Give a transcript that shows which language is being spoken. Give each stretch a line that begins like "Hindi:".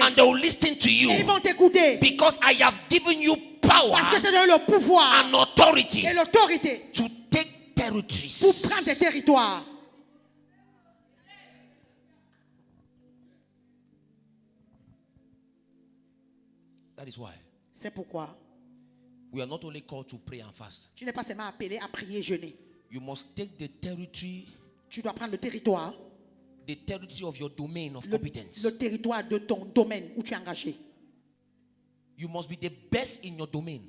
English: and they will listen to you
French: et ils vont t'écouter.
English: because I have given you power
French: Parce que c'est donné le pouvoir
English: and authority
French: et l'autorité
English: to take territories.
French: pour prendre des territoires.
English: That is why
French: C'est pourquoi
English: we are not only called to pray and fast.
French: tu n'es pas seulement appelé à prier et jeûner.
English: You must take the territory
French: Tu dois prendre le territoire
English: of your domain of competence.
French: le territoire de ton domaine où tu es engagé.
English: You must be the best in your domain.